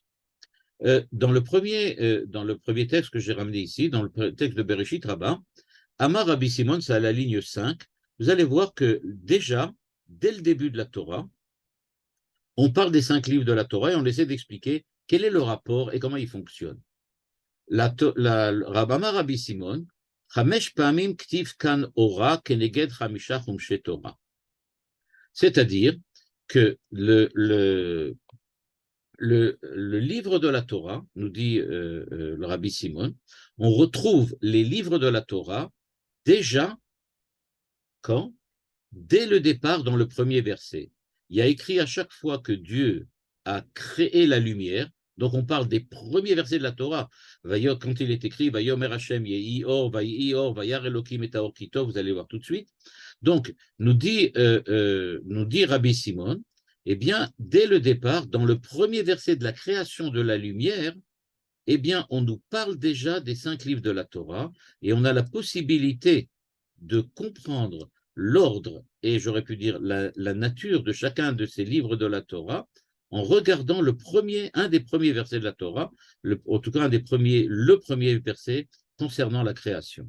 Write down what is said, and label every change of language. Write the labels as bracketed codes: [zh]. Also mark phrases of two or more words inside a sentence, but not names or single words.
[fr] Dans le premier texte que j'ai ramené ici, dans le texte de Bereshit Rabbah, [he] אמר רבי סימון, [fr] c'est à la ligne 5, vous allez voir que déjà, dès le début de la Torah, on parle des 5 livres de la Torah et on essaie d'expliquer quel est le rapport et comment ils fonctionnent. [he] אמר רבי סימון חמש פעמים כתיב כאן אורה כנגד חמשה חומשי תורה. [fr] C'est-à-dire que le livre de la Torah, nous dit le Rabbi Simon, on retrouve les livres de la Torah déjà quand? Dès le départ dans le premier verset. Il y a écrit à chaque fois que Dieu a créé la lumière, donc on parle des premiers versets de la Torah. Quand il est écrit, [he] ויאמר השם יהי אור ויהי אור וירא אלוקים את האור כי טוב, [fr] vous allez voir tout de suite. Donc, nous dit Rabbi Simon, eh bien, dès le départ, dans le premier verset de la création de la lumière, eh bien, on nous parle déjà des 5 livres de la Torah et on a la possibilité de comprendre l'ordre et j'aurais pu dire la nature de chacun de ces livres de la Torah en regardant un des premiers versets de la Torah, en tout cas le premier verset concernant la création.